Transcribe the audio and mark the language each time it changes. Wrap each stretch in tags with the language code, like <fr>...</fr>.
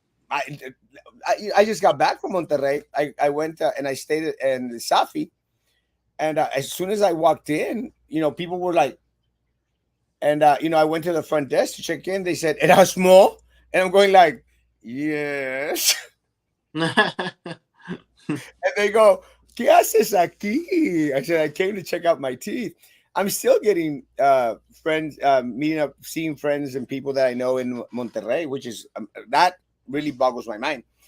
<en>I, I just got back from Monterrey. I went and I stayed in the Safi, and as soon as I walked in, people were like, and I went to the front desk to check in. They said Erasmo, and I'm going like, yes. And they go,</en> <es>¿Qué haces aquí?</es> <en>I said, I came to check out my teeth. I'm still getting friends, meeting up, seeing friends and people that I know in Monterrey, which is that really boggles my mind.</en>